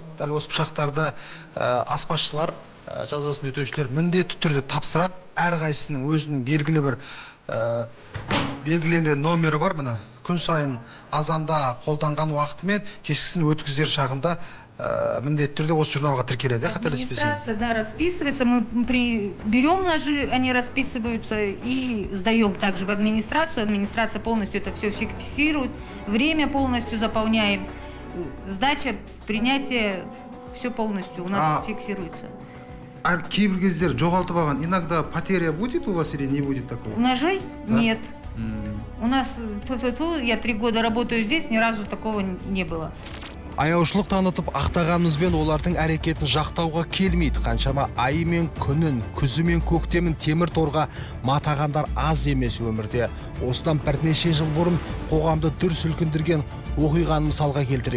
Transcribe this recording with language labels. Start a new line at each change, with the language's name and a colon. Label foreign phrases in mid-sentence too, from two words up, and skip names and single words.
Kazakh: Дәл осы пышақтарды аспазшылар, жазасын өтеушілер міндетті түрде тапсырады. Әрқайсысының өзінің белгілі бір белгіленген номері бар. Міне күн сайын азанда қолданған уақыты мен кешкісін өткізер шағында міндетті түрде осы журналға тіркеледі, қателеспесем.
Russian: Да, расписывается. Мы берем ножи, они расписываются и сдаем также в администрацию. Администрация полностью это все фиксирует. Время полностью заполняем. Сдача, принятие, все полностью у нас фиксируется.
Kazakh: А кейбір кездер жоғалтып алған,
Russian: иногда потеря будет у вас или не будет такого? Ножей? Да? Нет. У нас, я 3 года работаю здесь, ни разу такого не было.
Kazakh: Аяушылық танытып ақтағанымызбен олардың әрекетін жақтауға келмейді. Қаншама айы мен күнін, күзі мен көктемін темір торға матағандар аз емес өмірде. Осыдан бірнеше жыл бұрын қоғамды дүр сілкіндірген оқиғаны мысалға келтірейік.